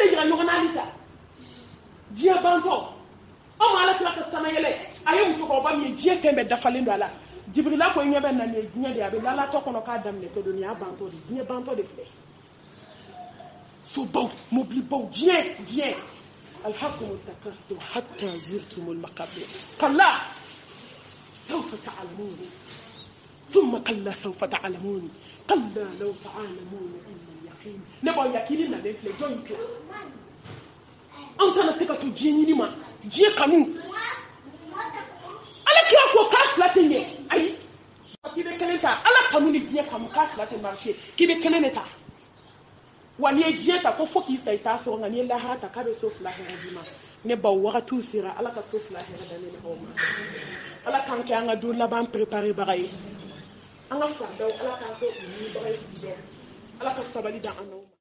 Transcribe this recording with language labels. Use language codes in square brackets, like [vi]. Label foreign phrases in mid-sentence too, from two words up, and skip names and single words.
[bm] de jira ɲɔgɔn na halisa diɲɛ bantɔ aw ma ala tila ka sama yɛlɛ a ye musokɔrɔba min ye diɲɛ fɛn bɛɛ dafalen don a la jibirila ko ɲɛ bɛ na nin ye diɲɛ de a bɛ lalatɔ kɔnɔ k'a daminɛtɔ don nin y'a bantɔ de diɲɛ bantɔ de filɛ sobaw mobilibaw diɲɛ [ar] ألهاكم التكاثر حتى زرتم المقابر كلا سوف تعلمون ثم كلا سوف تعلمون كلا لو تعلمون [bm] ne ba yakini na den filɛ jɔn kila an kana se ka to diɲɛ ɲini ma diɲɛ kanu ala kira ko k'a fila tɛ ɲɛ ayi k'i bɛ kelen ta ala kanu ni diɲɛ kanu k'a fila tɛ marché k'i bɛ kelen de ta wa n'i ye diɲɛ ta ko fo k'i sa i t'a sɔrɔ nka n'i ye lahara ta k'a bɛ so 2 hɛrɛ d'i ma ne ba wagatiw sera ala ka so 2 hɛrɛ da ne aw ma ala k'an kɛ an ka don laban préparé baga ye an ka fardaw ala k'an kɛ u ɲinibaga ye ala ka sabali da an n'aw ma